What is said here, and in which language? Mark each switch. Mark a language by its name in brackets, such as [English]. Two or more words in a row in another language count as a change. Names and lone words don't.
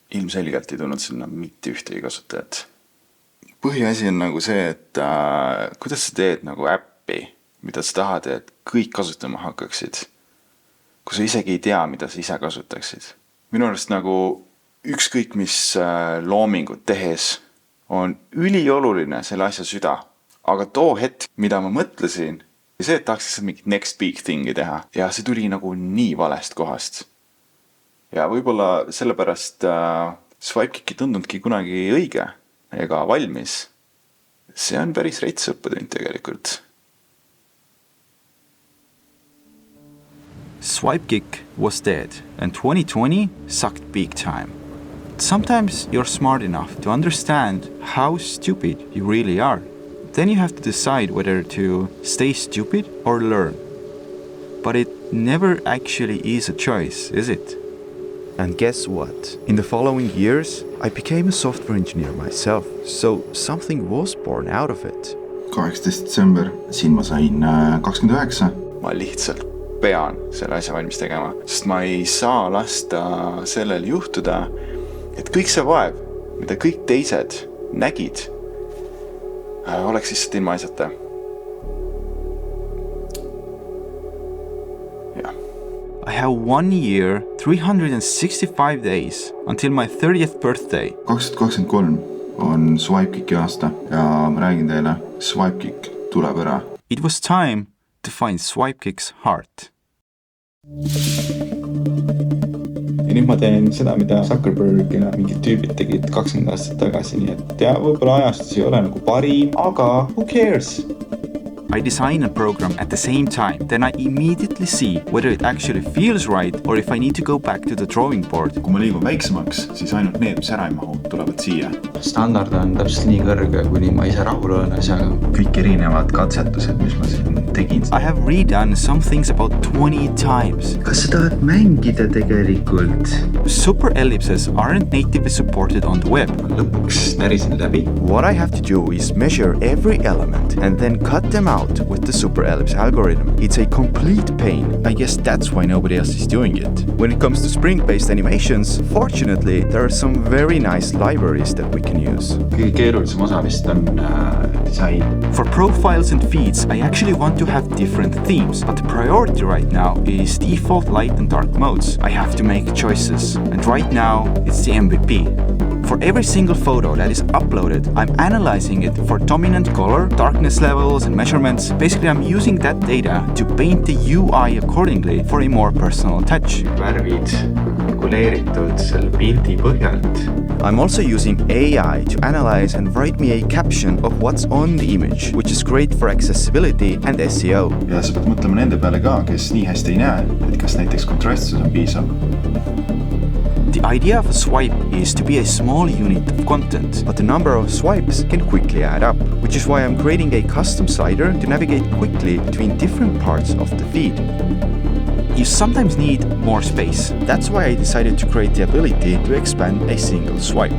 [Estonian] ilmselgelt ei tulnud sinna mitte ühtegi kasutajat. Põhiasi on nagu see, et kuidas sa teed nagu äppi, mida sa tahad, et kõik kasutama hakkaksid, kui sa isegi ei tea, mida sa ise kasutaksid. Minu arust nagu ükskõik mis loomingut tehes on ülioluline selle asja süda. Aga too hetk, mida ma mõtlesin, oli see, et tahaks lihtsalt mingit [English] next big thingi [Estonian] teha. Ja see tuli nagu nii valest kohast. Ja võib-olla sellepärast Swipekick ei tundnudki kunagi õige ega valmis. See on päris reits õppetund tegelikult. [English] Swipekick was dead and 2020 sucked big time. Sometimes you're smart enough to understand how stupid you really are. Then you have to decide whether to stay stupid or learn. But it never actually is a choice, is it? And guess what? In the following years, I became a software engineer myself, so something was born out of it. [Estonian] 18. Detsember, siin ma sain 29. Ma lihtsalt pean selle asja valmis tegema, sest ma ei saa lasta sellel juhtuda, et kõik see vaev, mida kõik teised nägid, oleks lihtsalt ilma asjata. [English] Yeah. I have 1 year, 365 days until my 30th birthday. [Estonian] 2023 on Swipekicki aasta ja ma räägin teile, Swipekick tuleb ära. [English] It was time to find Swipekick's heart. [Estonian] Ja nüüd ma teen seda, mida Zuckerberg ja mingid tüübid tegid 20 aastat tagasi, nii et võib-olla ajastus ei ole nagu parim, aga [English] who cares? I design a program at the same time, then I immediately see whether it actually feels right or if I need to go back to the drawing board. [Estonian] Kui ma liigun väiksemaks, siis ainult need, mis ära ei mahu, tulevad siia. Standard on täpselt nii kõrge, kuni ma ise rahul olen asjaga. Kõik erinevad katsetused, mis ma siin tegin. [English] I have redone some things about 20 times. [Estonian] Kas sa tahad mängida tegelikult? [English] Super ellipses aren't natively supported on the web. [Estonian] Lõpuks närisin läbi. [English] What I have to do is measure every element and then cut them out with the super ellipse algorithm. It's a complete pain. I guess that's why nobody else is doing it. When it comes to spring-based animations, fortunately, there are some very nice libraries that we can use. [Estonian] Kõige keerulisem osa vist on disain. [English] For profiles and feeds, I actually want to have different themes, but the priority right now is default light and dark modes. I have to make choices, and right now, it's the MVP. For every single photo that is uploaded, I'm analyzing it for dominant color, darkness levels, and measurements. Basically, I'm using that data to paint the UI accordingly for a more personal touch. [Estonian] Värvid reguleeritud selle pildi põhjalt. [English] I'm also using AI to analyze and write me a caption of what's on the image, which is great for accessibility and SEO. [Estonian] Ja sa pead mõtlema nende peale ka, kes nii hästi ei näe, et kas näiteks kontrastsus on piisav. [English] The idea of a swipe is to be a small unit of content. But the number of swipes can quickly add up, which is why I'm creating a custom slider to navigate quickly between different parts of the feed. You sometimes need more space. That's why I decided to create the ability to expand a single swipe.